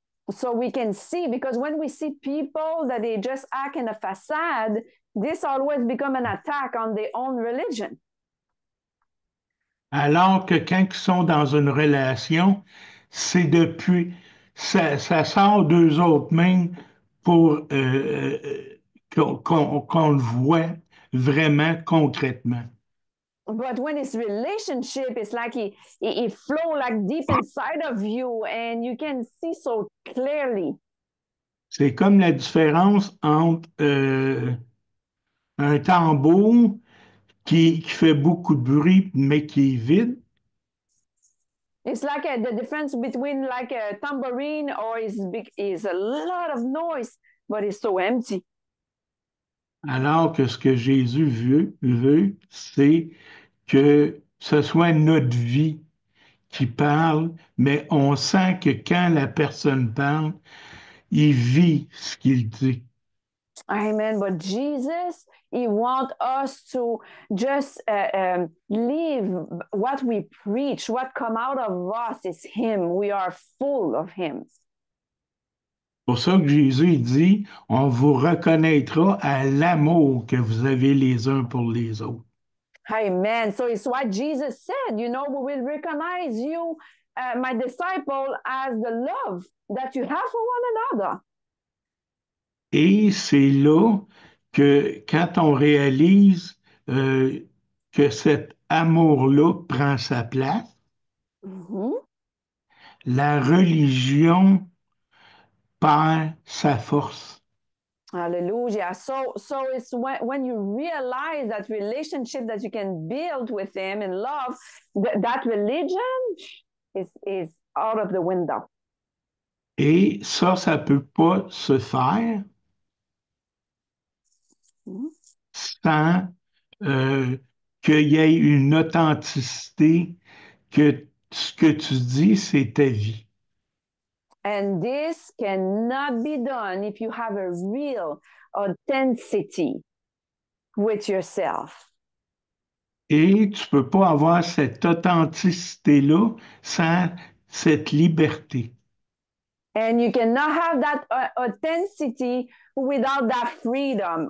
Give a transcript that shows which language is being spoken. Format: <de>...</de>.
<en>So we can see, because when we see people that they just act in a facade, this always become an attack on their own religion.</en> <fr>Alors que quand ils sont dans une relation, c'est depuis, ça sort d'eux autres mêmes pour qu'on le voit vraiment concrètement.</fr> <en>But when it's relationship, it's like it flow like deep inside of you and you can see so clearly.</en> <fr>C'est comme la différence entre un tambour qui fait beaucoup de bruit mais qui est vide.</fr> <en>It's like the difference between like a tambourine or is a lot of noise, but it's so empty.</en> <fr>Alors que ce que Jésus veut, c'est que ce soit notre vie qui parle, mais on sent que quand la personne parle, il vit ce qu'il dit.</fr> <en>Amen. But Jesus, he wants us to just live what we preach. What come out of us is him. We are full of him.</en> <fr>C'est pour ça que Jésus dit, on vous reconnaîtra à l'amour que vous avez les uns pour les autres.</fr> <en>Amen. So it's what Jesus said, we will recognize you, my disciple, as the love that you have for one another.</en> <fr>Et c'est là que quand on réalise que cet amour-là prend sa place, la religion perd sa force.</fr> <en>Hallelujah. So it's when you realize that relationship that you can build with him in love, that religion is out of the window.</en> <fr>Et ça peut pas se faire sans qu'il y ait une authenticité, que ce que tu dis, c'est ta vie.</fr> <en>And this cannot be done if you have a real authenticity with yourself.</en> <fr>Et tu peux pas avoir cette authenticité-là sans cette liberté.</fr> <en>And you cannot have that authenticity without that freedom.</en>